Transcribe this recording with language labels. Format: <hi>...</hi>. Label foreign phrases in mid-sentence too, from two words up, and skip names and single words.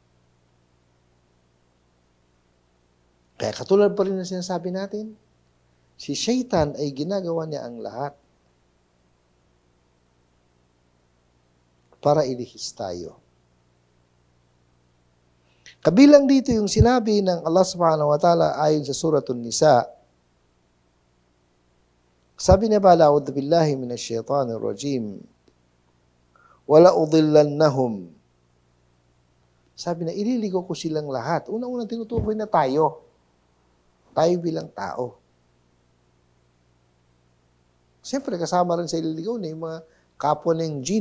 <tl>Kaya katulad pa rin na sinasabi natin, si Shaitan ay ginagawa niya ang lahat para ilihis tayo. Kabilang dito yung sinabi ng Allah</tl> <ar>سبحانه وتعالى</ar> <tl>ayon sa Suratul Nisa. Sabi niya ba,</tl> <ar>"أعوذ بالله من الشيطان الرجيم. ولأضلنهم."</ar> <tl>Sabi na, ililigaw ko silang lahat. Una-unang tinutukoy na tayo. Tayo bilang tao. Siyempre, kasama rin sa ililigaw na yung mga kapwa ng jin.</tl>